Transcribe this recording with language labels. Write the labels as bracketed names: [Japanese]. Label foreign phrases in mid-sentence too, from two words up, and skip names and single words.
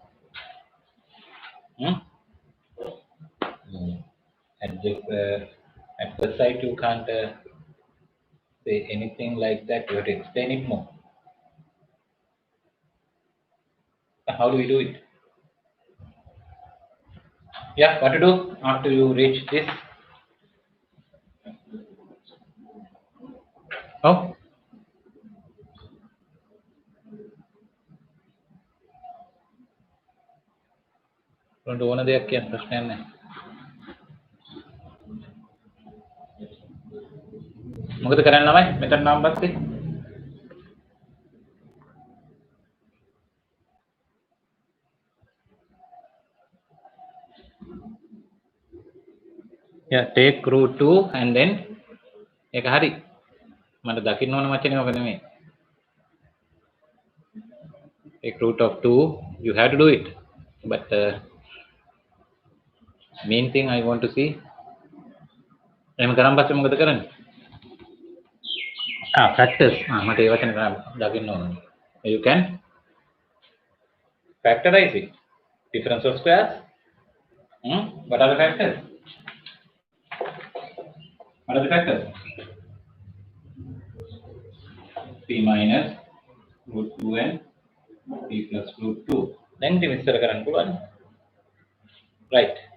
[English] At first sight you can't say anything like that. You have to explain it more. How do we do it? Yeah, what to do after you reach this? [Sinhala] ඔව් උන්ට ඕන දෙයක් කියන්න ප්‍රශ්නයක් නැහැ. මොකද කරන්න ළමයි මෙතන නම් පස්සේ [English] yeah take root 2 and then [Sinhala] ඒක හරි මට දකින්න ඕන වචනේ ඔක නෙමෙයි [English] take root of 2 you have to do it but main thing I want to see [Sinhala] එහෙම කරන් පස්සේ මොකද කරන්නේ [English] factors [Sinhala] මට ඒ වචනේ දකින්න ඕන [English] you can factorize it difference of squares what are the factors what are the factors p minus root 2 and p plus root 2 [Sinhala] දැන් ඉතින් විස්තර කරන්න පුළුවන් [English] right